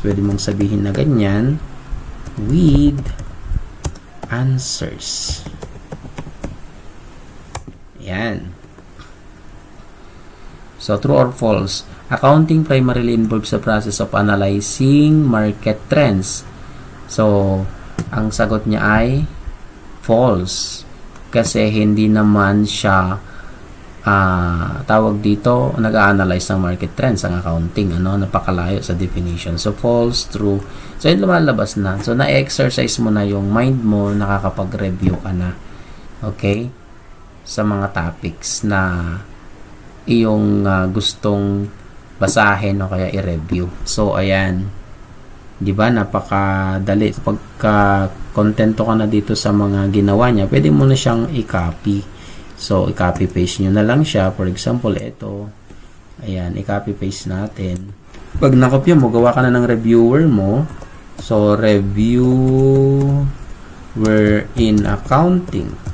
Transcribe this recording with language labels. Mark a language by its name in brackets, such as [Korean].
[Filipino] Pwede mong sabihin na ganyan [English] with answers. [Filipino] Yan. [English] So, true or false? Accounting primarily involves the process of analyzing market trends. [Filipino] So, ang sagot niya ay false. Kasi hindi naman siya tawag dito, nag-a-analyze ng market trends ang accounting. Napakalayo sa definition. So, false, true. So, yun lumalabas na. So, na-exercise mo na yung mind mo, nakakapag-review ka na. Okay? Sa mga topics na iyong gustong basahin o kaya i-review. So, ayan. Di ba? Napakadali. Pagka kontento ka na dito sa mga ginawa niya, pwede mo na siyang i-copy. So, i-copy-paste nyo na lang siya. For example, ito. Ayan, i-copy-paste natin. Pag nakopya mo, gawa ka na ng reviewer mo. [English] So, reviewer in accounting.